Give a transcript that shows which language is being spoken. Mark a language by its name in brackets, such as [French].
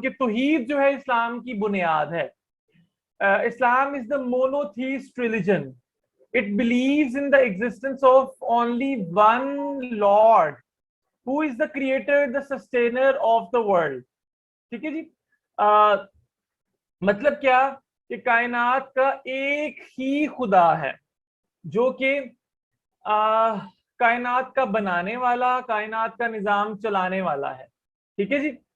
[Urdu] کہ توحید جو ہے اسلام کی بنیاد ہے. [English] Islam is the monotheist religion. It believes in the existence of only one Lord, who is the creator, the sustainer of the world. [Urdu] ٹھیک ہے جی. مطلب کیا کہ کائنات کا ایک ہی خدا ہے جو کہ کائنات کا بنانے والا، کائنات کا نظام چلانے والا ہے. ٹھیک ہے جی.